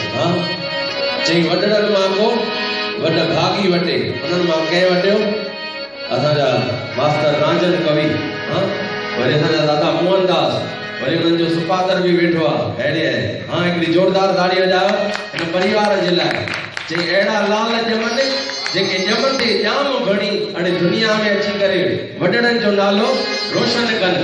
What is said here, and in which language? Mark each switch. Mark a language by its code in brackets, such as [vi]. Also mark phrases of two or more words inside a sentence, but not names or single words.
[sd] हाँ चई वॾड़नि मां को वॾ भागी वटे उन्हनि मां कंहिं वटियो असांजा मास्टर राजन कवि। हाँ वरी असांजा दादा मोहनदास वरी उन्हनि जो सुपातर बि वेठो आहे अहिड़े आहे। हाँ हिकिड़ी जोरदार ताड़ी वॼायो हिन परिवार जे लाइ। चई अहिड़ा लाल ॼमनि जेके ॼमंदे ॼाम घणी हाणे दुनिया में अची करे वॾड़नि जो नालो रोशन कनि।